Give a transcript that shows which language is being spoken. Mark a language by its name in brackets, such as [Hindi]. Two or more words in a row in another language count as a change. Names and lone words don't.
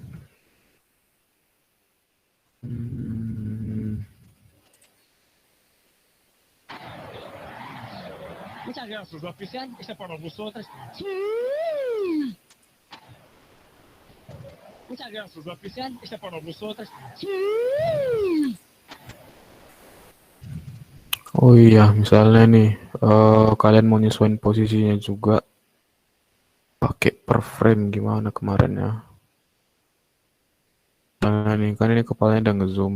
[Spanish] Muchas gracias, oficial. Este para vosotros. Muchas gracias, oficial. Este para vosotros. [Indonesian] Oh iya, misalnya nih, kalian mau nyesuaiin posisinya juga pakai per frame gimana kemarin ya? Nah nih, kan ini kepalanya udah ngezoom.